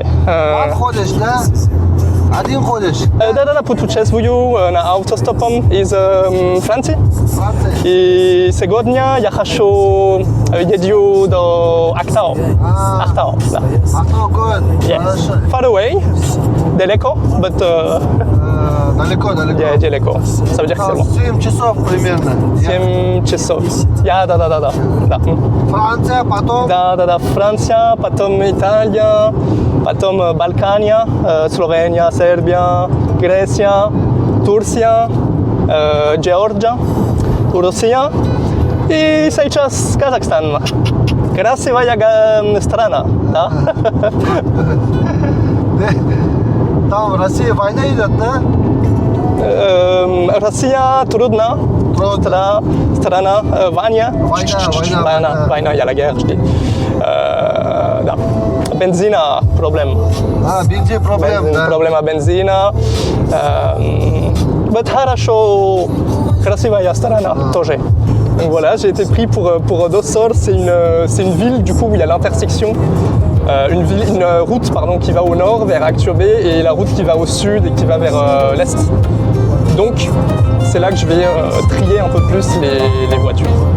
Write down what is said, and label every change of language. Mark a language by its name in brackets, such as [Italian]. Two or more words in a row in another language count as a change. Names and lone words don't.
[Russian] Сам ходишь, да? Один ходишь? Да, путешествую на автостопом из Франции. Франция? И сегодня я хочу еду до Актау. Актау, да. А кто город? Хорошо. [English] Far away, [Russian] далеко, but Далеко, далеко. yeah, далеко. [French] Ça veut dire que c'est loin. [Russian] 7 часов примерно. 7 часов. Да. Франция, потом? Да. Франция, потом Италия, потом Балкания, Словения, Сербия, Греция, Турция, Georgia, Россия и сейчас Казахстан. Красивая страна, да? Там в России война идет, да? Россия трудно. Страна, война, [French] il y a la guerre, je dis. [Russian] Да. Бензина, проблем. Бензин проблем, да? Проблема бензина. Вот хорошо, красивая страна тоже. [French] Donc voilà, j'ai été pris pour Dossor, c'est une ville du coup où il y a l'intersection, une route pardon, qui va au nord vers Akçabe et la route qui va au sud et qui va vers l'est. Donc c'est là que je vais trier un peu plus les voitures.